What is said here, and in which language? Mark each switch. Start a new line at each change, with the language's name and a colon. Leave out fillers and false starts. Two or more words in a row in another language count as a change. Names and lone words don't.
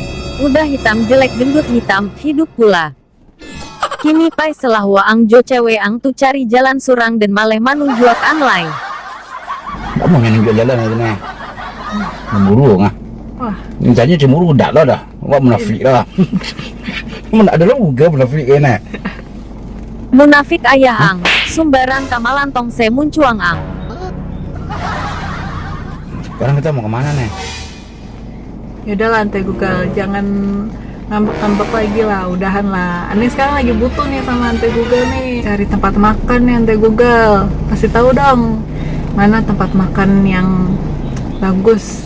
Indonesian: Udah hitam jelek gendut hitam, hidup pula.
Minangkabau: Kini pai selah waang jo cewek ang tu cari jalan surang dan maleh manunjuak ang lain.
Indonesian: Tak mau nunjuk jalan itu ni. Cemburu ngah. Wah, Ini tanya cemburu dah lah dah. Awak munafik dah. Mana ada lah juga munafik kan
Minangkabau: Munafik ayah ang, sumbaran kamalantong se muncuang ang.
Indonesian: Sekarang kita mau kemana nih? Yaudah lah Ante Google, jangan ngambek-ngambek lagi lah, udahan lah. Ani sekarang lagi butuh nih sama Ante Google nih, cari tempat makan nih Ante Google. Kasih tahu dong, mana tempat makan yang bagus.